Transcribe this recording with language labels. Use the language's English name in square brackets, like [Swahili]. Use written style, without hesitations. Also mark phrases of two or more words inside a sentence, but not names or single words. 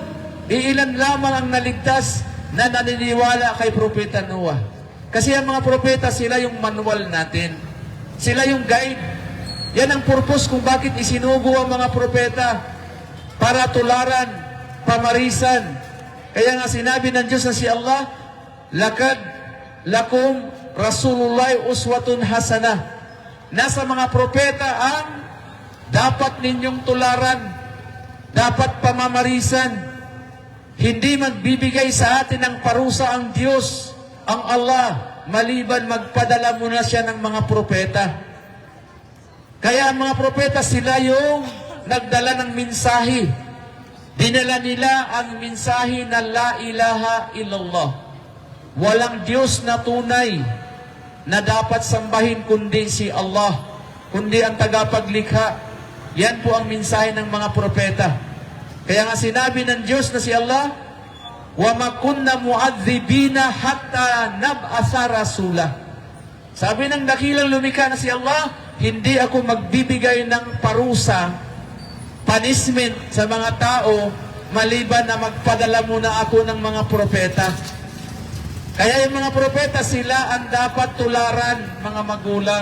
[Filipino] Iilan lamang ang naligtas na naniniwala kay Propeta Noah. Kasi ang mga propeta, sila yung manual natin. Sila yung guide. Yan ang purpose kung bakit isinugo ang mga propeta. Para tularan, pamarisan. Kaya nga sinabi ng Diyos na si Allah, [Arabic] لقد لكم رسول الله أسوة حسنة. [Filipino] Nasa mga propeta ang dapat ninyong tularan, dapat pamamarisan. Hindi magbibigay sa atin ng parusa ang Diyos, ang Allah, maliban magpadala muna siya ng mga propeta. Kaya ang mga propeta, sila yung nagdala ng mensahe. Dinala nila ang mensahe na [Arabic] لا إله إلا الله. [Filipino] Walang Diyos na tunay na dapat sambahin kundi si Allah, kundi ang tagapaglikha. Yan po ang mensahe ng mga propeta. Kaya nga sinabi ng Diyos na si Allah, [Arabic] وما كنا معذبين حتى نبعث رسولا. [Filipino] Sabi ng dakilang lumikha na si Allah, hindi ako magbibigay ng parusa, punishment sa mga tao, maliban na magpadala muna ako ng mga propeta. Kaya yung mga propeta, sila ang dapat tularan, mga magulang.